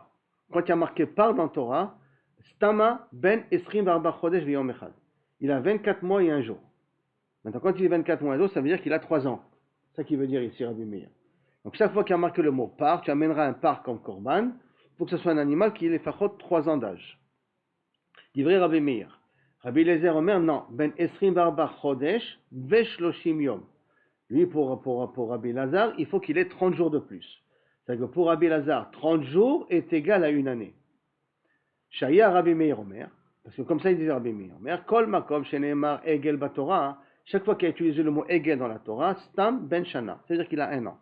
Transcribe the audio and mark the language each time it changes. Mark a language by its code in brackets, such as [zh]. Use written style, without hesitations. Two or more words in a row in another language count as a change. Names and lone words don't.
[fr] Quand il y a marqué par dans Torah, [he] סתמא בן עשרים וארבעה חודש ויום אחד. [fr] Il a 24 mois et un jour. Maintenant, quand il dit 24 mois et un jour, ça veut dire qu'il a 3 ans. C'est ça qu'il veut dire ici, Rabbi Meir. Donc, chaque fois qu'il y a marqué le mot par, tu amèneras un par comme Korban. Il faut que ce soit un animal qui ait les fachot 3 ans d'âge. [he] דברי רבי מאיר. רבי אליעזר אומר, non. בן עשרים וארבעה חודש ושלשים יום. [fr] Lui, pour Rabbi Lazare, il faut qu'il ait 30 jours de plus. C'est-à-dire que pour Rabbi Lazare, 30 jours est égal à une année. [he] שהיה רבי מאיר אומר, [fr] parce que comme ça il disait [he] רבי מאיר אומר, כל מקום שנאמר עגל בתורה, [fr] chaque fois qu'il a utilisé le mot Egel dans la Torah, [he] סתם בן שנה, [fr] c'est-à-dire qu'il a un an.